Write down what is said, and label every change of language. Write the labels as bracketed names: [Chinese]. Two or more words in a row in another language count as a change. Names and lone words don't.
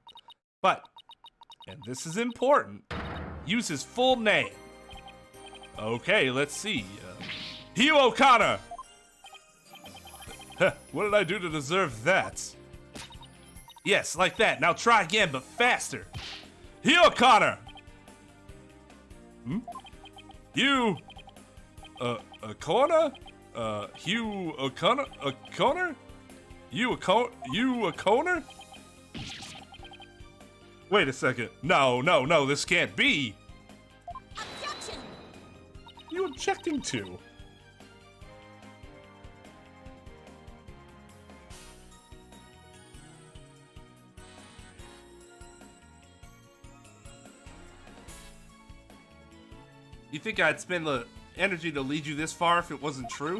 [English] But, and this is important, use his full name. Okay, let's see. Hugh O'Connor! What did I do to deserve that? Yes, like that. Now try again, but faster. Hugh O'Connor! Hugh... O'Connor? Hugh O'Connor? O'Connor? Hugh O'Connor? Wait a second. No, this can't be. Objection! What are you objecting to? You think I'd spend the energy to lead you this far if it wasn't true?